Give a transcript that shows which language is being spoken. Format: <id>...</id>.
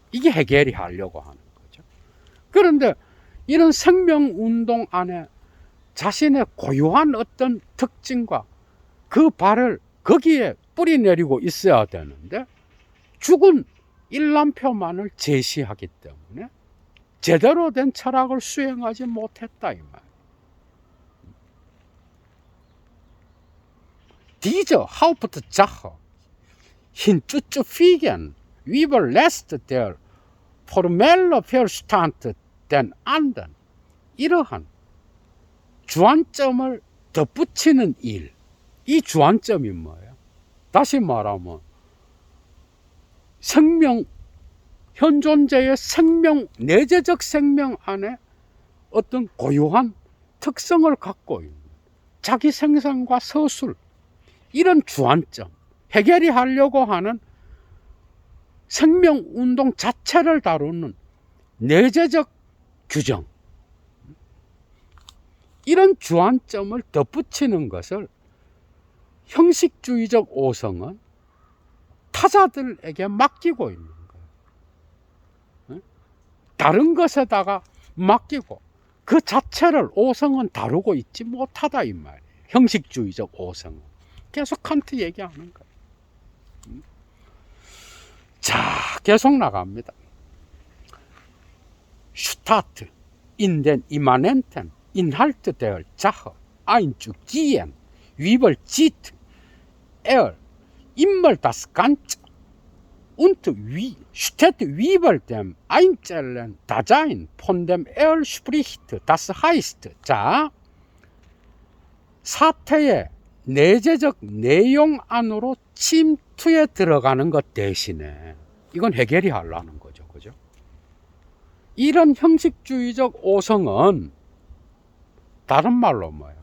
<ko>이게 해겔이 하려고 하는 거죠. 그런데 이런 생명운동 안에 자신의 고유한 어떤 특징과 그 발을 거기에 뿌리내리고 있어야 되는데 죽은 일람표만을 제시하기 때문에 제대로 된 철학을 수행하지 못했다 이 말.</ko> <de>Diese Hauptsache hinzuzufügen, überlässt der formelle Verstand den anderen.</de> <ko>이러한 주안점을 덧붙이는 일, 이 주안점이 뭐예요? 다시 말하면 생명, 현존자의 생명, 내재적 생명 안에 어떤 고유한 특성을 갖고 있는 자기 생산과 서술, 이런 주안점, 해결이 하려고 하는 생명운동 자체를 다루는 내재적 규정, 이런 주안점을 덧붙이는 것을 형식주의적 오성은 타자들에게 맡기고 있는 거예요. 다른 것에다가 맡기고 그 자체를 오성은 다루고 있지 못하다 이 말이에요. 형식주의적 오성은. 계속 칸트 얘기하는 거예요. 자, 계속 나갑니다.</ko> <de>Statt in den immanenten Inhalte der Sache einzugehen, überzieht immer das Ganze und steht über dem einzelnen Dasein, von dem spricht. Das heißt,</de> <ko>자, 사태의 내재적 내용 안으로 침투에 들어가는 것 대신에 이건 해결이 하려는 거죠. 그죠? 이런 형식주의적 오성은 다른 말로 뭐예요?</ko>